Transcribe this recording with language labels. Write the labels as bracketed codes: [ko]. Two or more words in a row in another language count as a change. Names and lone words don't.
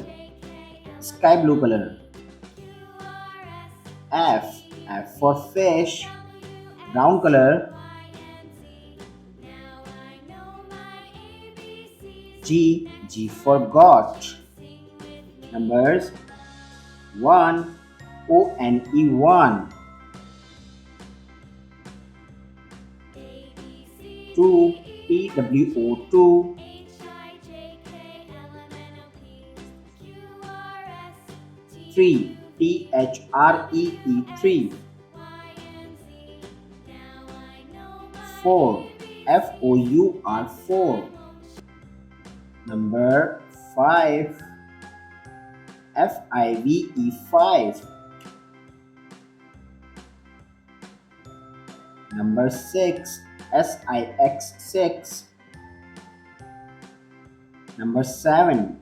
[en] Sky blue color. F. F for fish. Brown color. G. G for goat. Numbers 1. O and E 1. 2. T W O 2. 3. T H R E E 3. 4. F O U R 4. Number 5. F I V E 5. Number 6. S I X 6. Number 7.